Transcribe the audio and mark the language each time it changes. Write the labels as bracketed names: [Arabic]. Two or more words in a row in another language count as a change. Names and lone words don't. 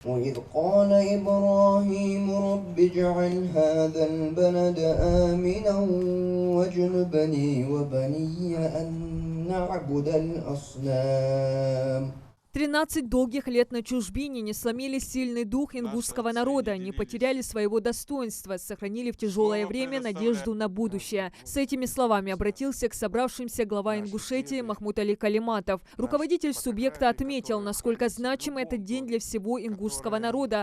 [Arabic] وإذ قال إبراهيم رب اجعل هذا البلد آمنا واجنبني وبني أن نعبد الأصنام. [Russian] 13 долгих лет на чужбине не сломили сильный дух ингушского народа, не потеряли своего достоинства, сохранили в тяжелое время надежду на будущее. С этими словами обратился к собравшимся глава Ингушетии Махмуд Али Калиматов. Руководитель субъекта отметил, насколько значим этот день для всего ингушского народа.